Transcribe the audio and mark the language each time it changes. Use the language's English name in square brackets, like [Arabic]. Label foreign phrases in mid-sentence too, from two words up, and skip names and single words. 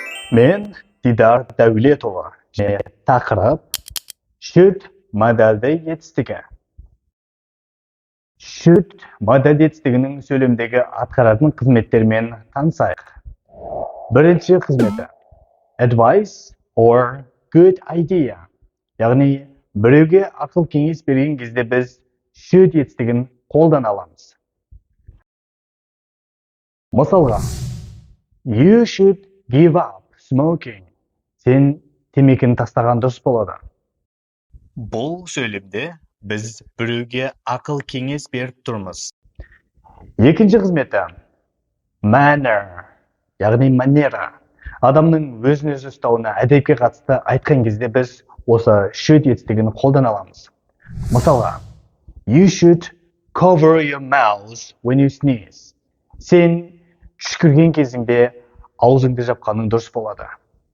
[Kazakh] Мен Дидар Дәулетұлы және тақырып should модальді етістігі. Should модальді етістігінің сөйлемдегі атқаратын қызметтермен танысайық. Бірінші қызметі [English] advice or good idea. [Kazakh] Яғни біреуге ақыл кеңес берген кезде біз should етістігін қолдана аламыз. Мысалға, [English] you should give up smoking. [Kazakh] Сен темекіні тастаған дұрыс болады. Бұл сөйлемде біз біреуге ақыл кеңес беріп тұрмыз. Екінші қызметі manner, яғни манера. Адамның өзін-өзі ұстауына, әдепке қатысты айтқан кезде біз осы should етістігін қолдана аламыз. Мысалға, [English] you should cover your mouth when you sneeze. [Kazakh] Сен түшкірген кезіңде аузыңды жапқаның дұрыс болады.